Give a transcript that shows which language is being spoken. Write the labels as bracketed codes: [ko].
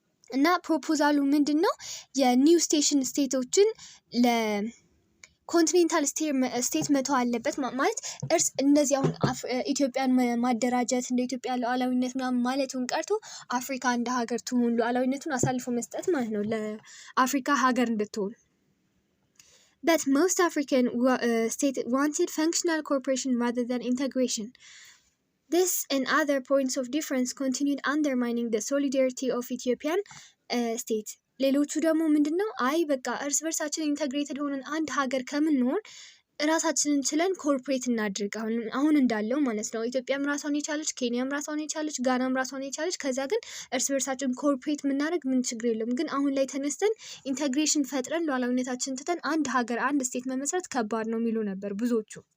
[am] እና ፕሮፖዛሉ ምንድን ነው? የኒው ስቴሽን ስቴቶችን ለኮንቲኔንታል ስቴት መተው አለበት ማለት እነዚህ አሁን ኢትዮጵያን ማደራጀት እንደ ኢትዮጵያ ሉዓላዊነት ምናምን ማለቱን ቀርቶ አፍሪካ እንደ ሀገር ትሁን ሉዓላዊነቱን አሳልፎ መስጠት ማለት ነው ለአፍሪካ ሀገር እንድትሆን። [en] But most African states wanted functional cooperation rather than integration. This and other points of difference continued undermining the solidarity of Ethiopian state. [am] ሌሎቹ ደግሞ ምንድነው አይ በቃ እርስ በርሳችን ኢንተግሬትድ ሆነን አንድ ሀገር ከምንሆን ራሳችንን ችለን ኮርፖሬት እናድርግ አሁን እንዳለው ማለት ነው። ኢትዮጵያም ራሷን የቻለች፣ ኬንያም ራሷን የቻለች፣ ጋናም ራሷን የቻለች፣ ከዛ ግን እርስ በርሳችን ኮርፖሬት የምናደርግ ምን ችግር የለም። ግን አሁን ላይ ተነስተን ኢንተግሬሽን ፈጥረን ሉዓላዊነታችን ትተን አንድ ሀገር አንድ ስቴት መመስረት ከባድ ነው የሚሉ ነበር ብዙዎቹ።